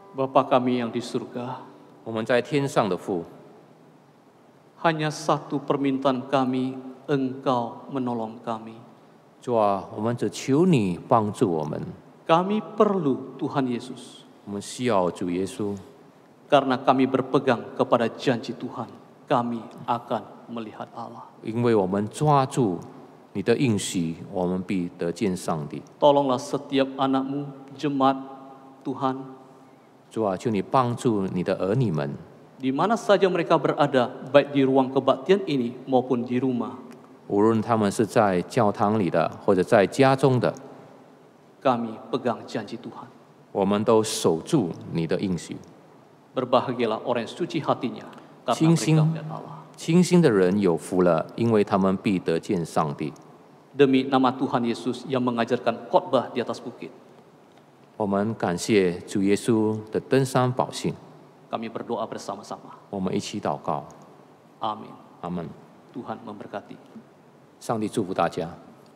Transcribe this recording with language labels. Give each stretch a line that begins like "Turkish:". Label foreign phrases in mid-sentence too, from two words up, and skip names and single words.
Indonesian: Bapa kami yang di surga,
Chinese: 我们在天上的父，
Indonesian: hanya satu permintaan kami, Engkau menolong kami.
Chinese: 主啊，我们只求你帮助我们，
Indonesian: Kami perlu Tuhan Yesus,
Chinese: 我们需要主耶稣，
Indonesian: karena kami berpegang kepada janji Tuhan, kami akan melihat Allah.
Chinese: 因为我们抓住你的应许，我们必得见上帝。
Indonesian: Tolonglah setiap anak-Mu, jemaat Tuhan,
Chinese: 主啊，求你帮助你的儿女们，
Indonesian: di mana saja mereka berada, baik di ruang kebaktian ini maupun di rumah.
Chinese: 无论他们是在教堂里的，或者在家中的，
Indonesian: Kami pegang janji Tuhan.
Chinese: 我们都守住你的应许。
Indonesian: Berbahagialah orang yang suci hatinya, karena
Chinese: 清心
Indonesian: mereka melihat Allah.
Chinese: 清心的人有福了，因为他们必得见上帝。
Indonesian: Demi nama Tuhan Yesus yang mengajarkan khotbah di atas bukit,
Chinese: 我们感谢主耶稣的登山宝训，
Indonesian: kami berdoa bersama-sama.
Chinese: 我们一起祷告。
Indonesian: Amin.
Chinese: 阿门。
Indonesian: Tuhan memberkati.
Chinese: 上帝祝福大家。